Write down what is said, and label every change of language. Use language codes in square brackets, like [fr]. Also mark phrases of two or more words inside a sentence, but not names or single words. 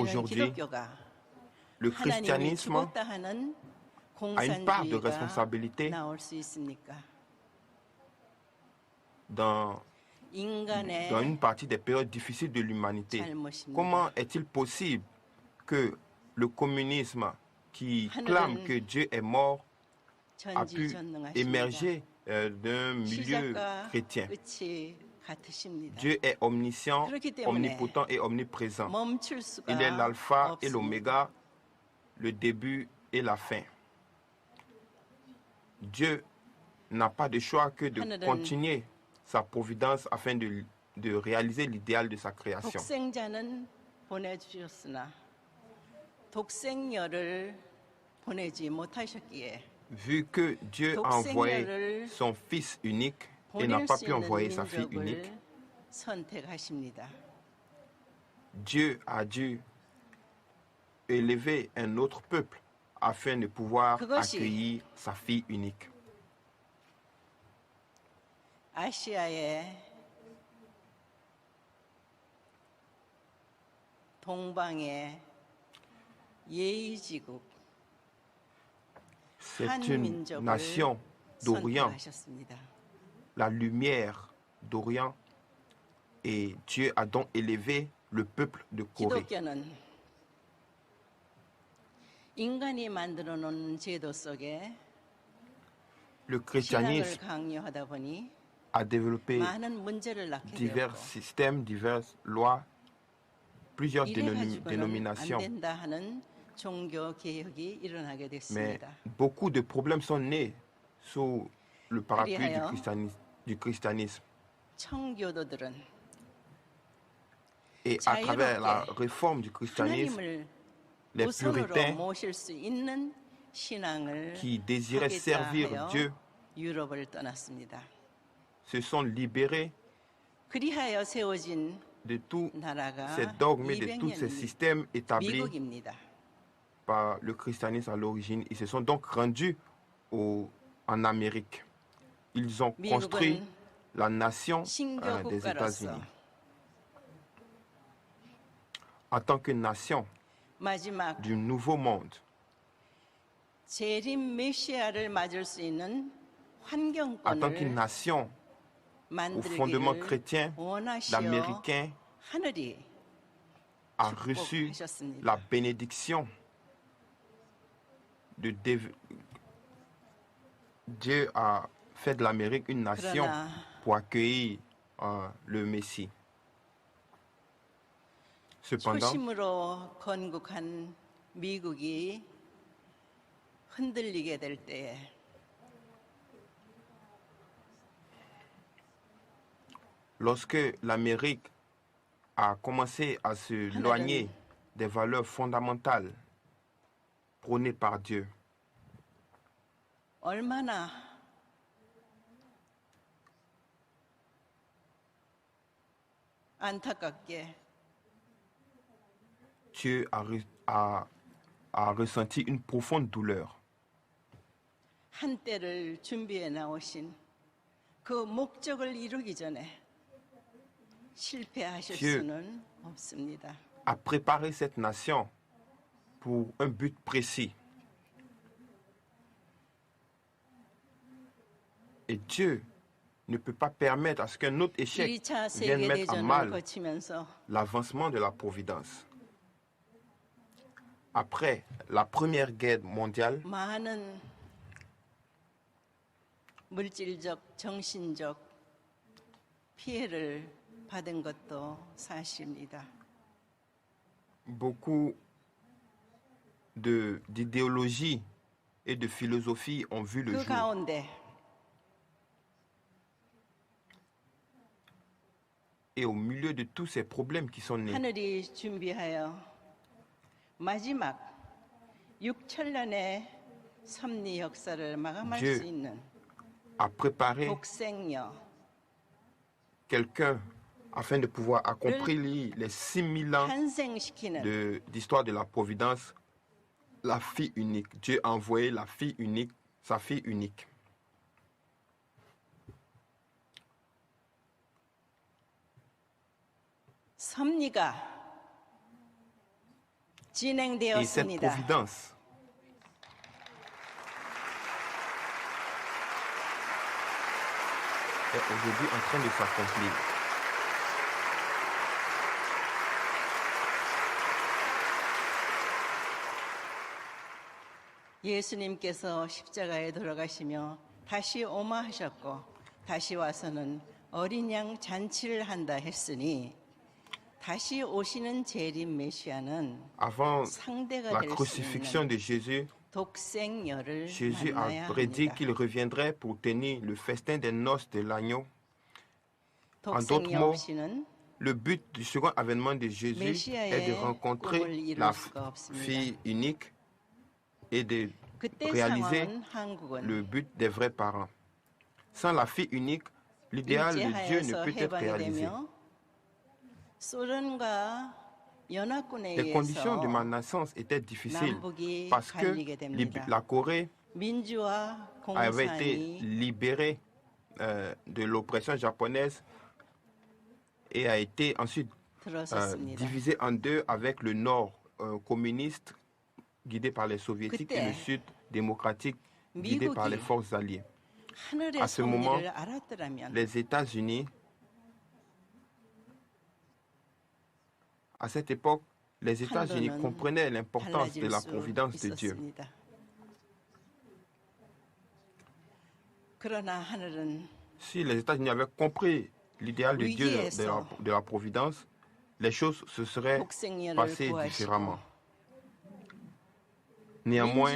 [fr] Aujourd'hui, [ko] 기독교가 [fr] le [ko] 하나님이 [fr] christianisme [ko] 죽었다 하는 [fr] a une part de [ko] 공산주의가 [fr] responsabilité [ko] 나올 수 있습니까? [fr] dans [ko] 인간의 [fr] une partie des périodes difficiles de l'humanité. [ko] 잘못입니다. [fr] Comment est-il possible que le communisme qui clame que Dieu est mort a pu [ko] 전지전능하십니다. [fr] émerger d'un milieu [ko] 시작과 [fr] chrétien? [ko] 끝이 같으십니다. [fr] Dieu est omniscient, [ko] 그렇기 때문에 [fr] omnipotent et omniprésent. [ko] 멈출 수가 [fr] Il est l'alpha et [ko] 없습니다. [fr] l'oméga, le début et la fin. Dieu n'a pas de choix que de [ko] 하늘은 [fr] continuer sa providence afin de réaliser l'idéal de sa création. [ko] 독생자는 보내주셨으나 독생녀를 보내지 못하셨기에 [fr] Vu que Dieu a envoyé son Fils unique et n'a [ko] 보낼 [fr] pas [ko] 수 [fr] pu [ko] 있는 [fr] envoyer sa fille unique, [ko] 민족을 선택하십니다. [fr] Dieu a dû élever un autre peuple afin de pouvoir [ko] 그것이 [fr] accueillir sa fille unique. [ko] 아시아의 동방의 예의지국 [fr] C'est [ko] 한 [fr] une [ko] 민족을 [fr] nation d'Orient, [ko] 선택하셨습니다. [fr] la lumière d'Orient, et Dieu a donc élevé le peuple de Corée. [ko] 기독교는 인간이 만들어 놓은 제도 속에 [fr] Le [ko] 신앙을 [fr] christianisme [ko] 강요하다 보니 [fr] a développé [ko] 많은 문제를 낳게 [fr] divers [ko] 되었고 [fr] systèmes, diverses lois, plusieurs [ko] 이래가지고는 안 [fr] dénominations. [ko] 된다 하는 종교 개혁이 일어나게 [fr] Mais [ko] 됐습니다. [fr] beaucoup de problèmes sont nés sous le parapluie [ko] 그리하여 [fr] du christianisme. [ko] 청교도들은 [fr] Et à travers la [ko] 자유롭게 [fr] réforme du christianisme, [ko] 하나님을 [fr] les [ko] 우선으로 [fr] puritains [ko] 모실 수 있는 신앙을 [fr] qui désiraient [ko] 하겠다 [fr] servir [ko] 하여 [fr] Dieu [ko] 유럽을 떠났습니다. [fr] se sont libérés [ko] 그리하여 세워진 [fr] de tous [ko] 나라가 [fr] ces dogmes et de tous ces [ko] 200년 [fr] systèmes établis [ko] 미국입니다. [fr] par le christianisme à l'origine. Ils se sont donc rendus en Amérique. Ils ont construit [ko] 미국은 [fr] la nation [ko] 신교 [fr] des [ko] 국가로서 [fr] États-Unis. En tant que nation [ko] 마지막 [fr] du nouveau monde, [ko] 재림 메시아를 맞을 수 있는 [fr] en tant qu'une [ko] 환경권을 [fr] nation au fondement [ko] 만들기를 [fr] chrétien, [ko] 원하시어 [fr] l'Américain [ko] 하늘이 [fr] a reçu [ko] 축복하셨습니다. [fr] la bénédiction de Dieu a fait de l'Amérique une nation [ko] 그러나 [fr] pour accueillir le Messie. Cependant, [ko] 초심으로 건국한 미국이 흔들리게 될 때에 [fr] lorsque l'Amérique a commencé à se éloigner des valeurs fondamentales prônées par Dieu, [ko] 얼마나 안타깝게 [fr] Dieu a ressenti une profonde douleur. [ko] 한때를 준비해 나오신 그 목적을 이루기 전에 실패하실 [fr] Dieu [ko] 수는 없습니다. [fr] A préparé cette nation pour un but précis. Et Dieu ne peut pas permettre à ce qu'un autre échec [ko] 1차 [fr] vienne mettre à mal [ko] 세계대전을 거치면서 [fr] l'avancement de la providence. Après la Première Guerre mondiale, [ko] 많은 물질적, 정신적 피해를 받은 것도 사실입니다. [fr] beaucoup d'idéologies et de philosophies ont vu le [ko] 그 [fr] jour. [ko] 가운데 [fr] Et au milieu de tous ces problèmes qui sont nés, [ko] 하늘이 준비하여 마지막 6천년의 섭리 역사를 마감할 [fr] Dieu [ko] 수 있는 [fr] a préparé [ko] 독생녀 [fr] quelqu'un afin de pouvoir accomplir les 6000 ans [ko] 탄생시키는 [fr] d'histoire de la providence, la fille unique. Dieu a envoyé la fille unique, sa fille unique. [ko] 섭리가 [fr] Et cette [ko] 진행되었습니다. [fr] providence est aujourd'hui en train de s'accomplir. [ko] 예수님께서 십자가에 돌아가시며 다시 오마하셨고 다시 와서는 어린 양 잔치를 한다 했으니 다시 오시는 재림 메시아는 [fr] Avant [ko] 상대가 [fr] la [ko] 될 수 [fr] crucifixion [ko] 있는 [fr] de Jésus, [ko] 독생녀를 [fr] Jésus [ko] 만나야 [fr] a prédit [ko] 합니다. [fr] qu'il reviendrait pour tenir le festin des noces de l'agneau. En d'autres [ko] 독생녀 [fr] mots, [ko] 없이는 [fr] le but du second avènement de Jésus est de [ko] 메시아의 꿈을 [fr] rencontrer [ko] 이룰 [fr] la [ko] 수가 없습니다. [fr] fille unique et de [ko] 그때 [fr] réaliser [ko] 상황은 한국은 [fr] le but des vrais parents. Sans la fille unique, l'idéal de Dieu ne [ko] 일제하에서 [fr] peut être [ko] 해방이 [fr] réalisé. [ko] 되며 소련과 연합군에 [fr] Les conditions de ma [ko] 의해서 [fr] naissance étaient difficiles [ko] 남북이 [fr] parce que [ko] 갈리게 됩니다. [fr] la Corée [ko] 민주화 [fr] avait été [ko] 공산이 [fr] libérée de l'oppression japonaise et a été ensuite [ko] 들어섰습니다. [fr] divisée en deux avec le nord communiste guidé par les soviétiques et le sud démocratique guidé par les [ko] 미국이 [fr] forces alliées. [ko] 하늘의 [fr] À ce moment, [ko] 섭리를 알았더라면 [fr] les États-Unis, à cette époque, les États-Unis [ko] 판도는 [fr] comprenaient l'importance de [ko] 달라질 [fr] la [ko] 수 [fr] providence de Dieu. [ko] 있었습니다. 그러나 하늘은 [fr] Si les États-Unis avaient compris l'idéal de Dieu [ko] 위기에서 [fr] de la providence, les choses se seraient [ko] 독생녀를 [fr] passées [ko] 구하시고 [fr] différemment. Néanmoins,